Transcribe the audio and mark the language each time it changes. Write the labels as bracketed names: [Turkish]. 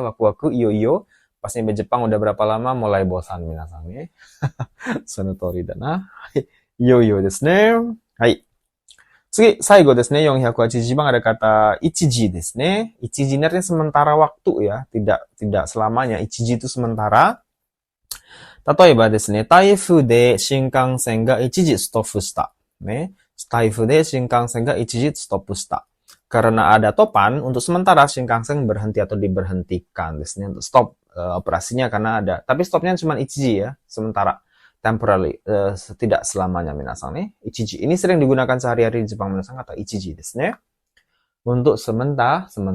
[Japanese] Waku-waku iyo. [Indonesian] Pas nyampe Jepang udah berapa lama mulai bosan minasan ne. [Japanese] Sonotori da na. Iyo desu ne. Hai. Tsugi, saigo desu ne. [Indonesian] 480 bang ada kata ichiji desu ne. Ichiji ini artinya sementara waktu ya. Tidak selamanya. Ichiji itu sementara. [Japanese] 例えばですね、台風で新幹線が一時ストップした。ね。台風で新幹線が一時ストップした。 [Indonesian] Karena ada topan, untuk sementara Shinkansen berhenti atau diberhentikan. Desnya untuk stop operasinya karena ada. Tapi stopnya cuma ichiji ya, sementara. Temporary, tidak selamanya minasang nih. Ichiji. Ini sering digunakan sehari-hari di Jepang minasang kata ichiji desnya. Untuk sementara.